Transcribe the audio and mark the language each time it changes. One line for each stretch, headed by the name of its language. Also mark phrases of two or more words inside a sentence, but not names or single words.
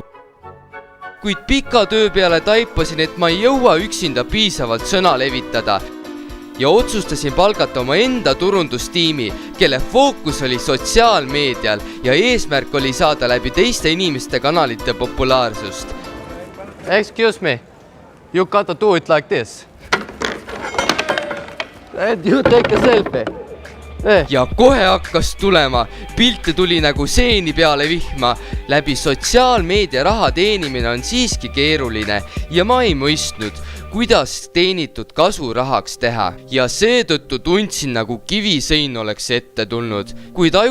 Estonian: Kuid pika töö peale taipasin, et ma ei jõua üksinda piisavalt sõna levitada ja otsustasin palgata oma enda turundustiimi, kelle fookus oli sotsiaalmeedial ja eesmärk oli saada läbi teiste inimeste kanalite populaarsust.
English: Excuse me. You gotta do it like this. And you take a selfie.
Estonian: Ja kohe hakkas tulema. Pilte tuli nagu seeni peale vihma. Läbi sotsiaalmeedia raha teenimine on siiski keeruline ja ma ei mõistnud, kuidas teenitud kasu rahaks teha. Ja seetõttu tundsin, nagu kivisein oleks ette tulnud.